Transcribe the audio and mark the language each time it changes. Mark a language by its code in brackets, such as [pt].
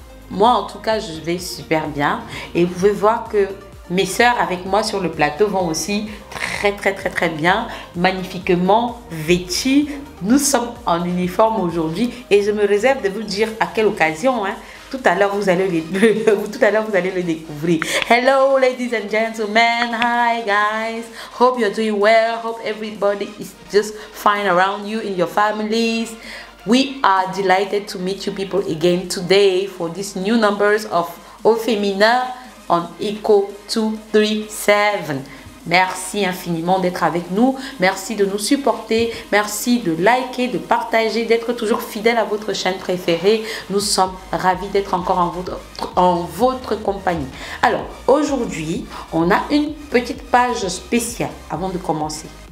[fr] Moi en tout cas je vais super bien et vous pouvez voir que mes sœurs avec moi sur le plateau vont aussi très bien, magnifiquement vêtues. Nous sommes en uniforme aujourd'hui et je me réserve de vous dire à quelle occasion. Tout à l'heure, vous allez le découvrir. [en] Hello, ladies and gentlemen. Hi, guys. Hope you're doing well. Hope everybody is just fine around you in your families. We are delighted to meet you people again today for this new numbers of Au Féminin on Echo 237. [fr] Merci infiniment d'être avec nous. Merci de nous supporter. Merci de liker, de partager, d'être toujours fidèle à votre chaîne préférée. Nous sommes ravis d'être encore en votre compagnie. Alors, aujourd'hui, on a une petite page spéciale avant de commencer.